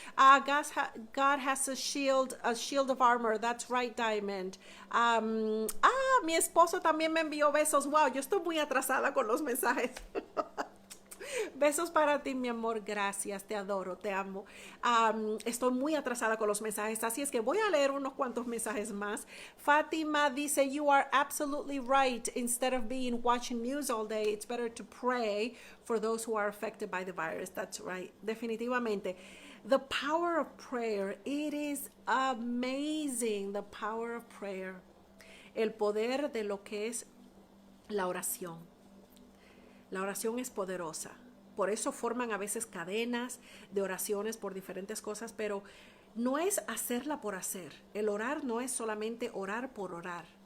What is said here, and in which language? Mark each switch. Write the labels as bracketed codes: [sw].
[en] God has a shield of armor. That's right, Diamond. [es] Mi esposo también me envió besos. Wow, yo estoy muy atrasada con los mensajes. Besos para ti, mi amor. Gracias, te adoro, te amo. Estoy muy atrasada con los mensajes, así es que voy a leer unos cuantos mensajes más. Fátima dice, [en] you are absolutely right. Instead of watching news all day, it's better to pray for those who are affected by the virus. That's right. Definitivamente. The power of prayer, it is amazing. The power of prayer. [es] El poder de lo que es la oración. La oración es poderosa. Por eso forman a veces cadenas de oraciones por diferentes cosas, pero no es hacerla por hacer. El orar no es solamente orar por orar.